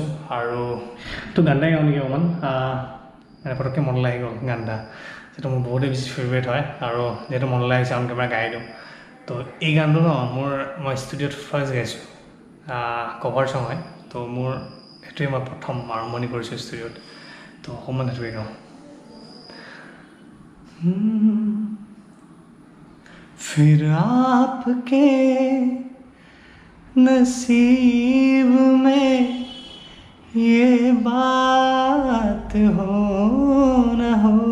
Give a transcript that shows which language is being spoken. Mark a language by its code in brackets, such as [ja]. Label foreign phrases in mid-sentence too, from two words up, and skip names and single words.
[as] আৰু তো গান এটাই গাওঁ নেকি অকণমান, মানে পটককৈ মনলৈ আহি গ'ল গান এটা, যিটো মোৰ বহুতেই বেছি ফেভৰেট হয়। আৰু যিহেতু মনলৈ আহিছে [en] on camera [as] গাই দিওঁ। তো এই গানটো ন, মই ষ্টুডিঅ'ত ফাৰ্ষ্ট গাইছোঁ, [en] cover song [as] হয়। তো মোৰ সেইটোৱে মই প্ৰথম আৰম্ভণি কৰিছোঁ ষ্টুডিঅ'ত। তো অকণমান সেইটোৱে গাওঁ। [hi] फिर आपके नसीब में ये बात हो न हो,